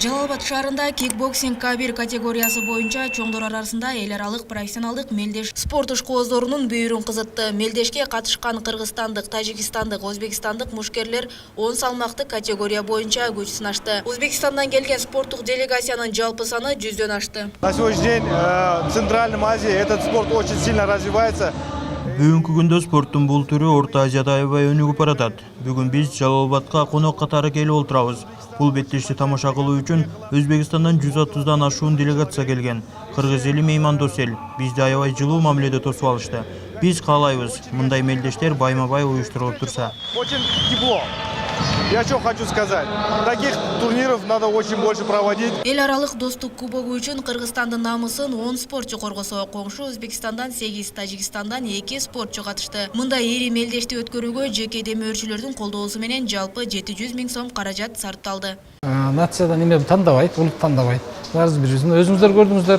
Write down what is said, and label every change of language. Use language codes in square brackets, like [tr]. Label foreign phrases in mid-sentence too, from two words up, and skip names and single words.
[ky] Жалал Абад шаарында кикбоксинг К1 категориясы боюнча чоңдор арасында эл аралык профессионалдык мелдеш спорт ишкоозорунун бүйүрүн кызытты. Мелдешке катышкан кыргызстандык, тажикстандык, өзбекстандык мушкерлер 10 салмактык категория боюнча күч сынашты. Өзбекстандан келген спорттук делегациянын жалпы саны 100дөн ашты. [ru] На сегодняшний день в Центральной Азии этот спорт очень сильно развивается. [ky] Бүгүнкү күндө спорттун бул түрү Орто Азияда аябай өнүгүп баратат. Бүгүн биз Жалал Абадка конок катары келип отурабыз. Бул беттешти тамаша кылуу үчүн Өзбекстандан 130дан ашуун делегация келген. Кыргыз эли меймандос эл. Бизди аябай жылуу мамиледе тосуп алышты. Биз каалайбыз, мындай мелдештер байма-бай уюштурулуп турса. [ru] Очень тепло. Я что хочу сказать. Таких турниров надо очень больше проводить. [ky] Эл аралык достук кубогу үчүн Кыргызстандын намысын 10 спортчу коргосо, коңшу Өзбекстандан 8, Тажикстандан 2 спортчу катышты. Мындай ири мелдешти өткөрүүгө жеке демөөрчүлөрдүн колдоосу менен жалпы 700 000 сом каражат сарпталды. Нациядан эме тандабайт, улут тандабайт. Баарыбыз бирибиздин өзүңүздөр көрдүңүздөр.